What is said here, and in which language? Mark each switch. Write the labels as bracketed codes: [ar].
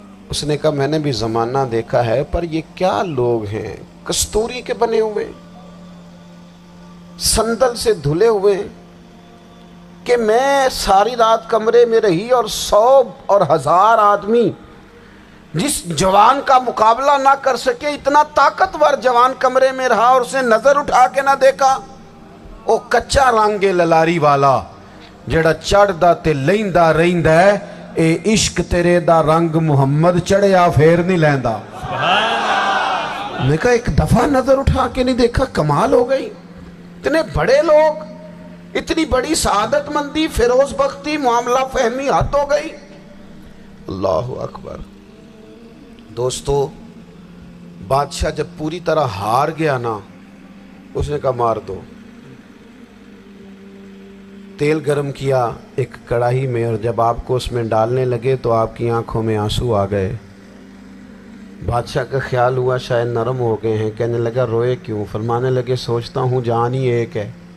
[ur] اس نے کہا میں نے بھی زمانہ دیکھا ہے, پر یہ کیا لوگ ہیں, کستوری کے بنے ہوئے, سندل سے دھلے ہوئے, کہ میں ساری رات کمرے میں رہی اور 100 اور 1000 آدمی جس جوان کا مقابلہ نہ کر سکے, اتنا طاقتور جوان کمرے میں رہا اور اسے نظر اٹھا کے نہ دیکھا. [pa] او کچا رنگے للاری والا جڑا چڑھدا تے لیندا رہندا ہے, اے عشق تیرے دا رنگ محمد چڑھیا پھر نہیں لیندا. [ur] میں کہا ایک دفعہ نظر اٹھا کے نہیں دیکھا, کمال ہو گئی. اتنے بڑے لوگ اتنی بڑی سعادت مندی، فیروز بختی، معاملہ فہمی حد ہو گئی۔ اللہ اکبر۔ دوستو بادشاہ جب پوری طرح ہار گیا نا، اس نے کہا مار دو۔ تیل گرم کیا ایک کڑاہی میں، اور جب آپ کو اس میں ڈالنے لگے تو آپ کی آنکھوں میں آنسو آ گئے۔ بادشاہ کا خیال ہوا شاید نرم ہو گئے ہیں، کہنے لگا روئے کیوں؟ فرمانے لگے سوچتا ہوں جان ہی ایک ہے،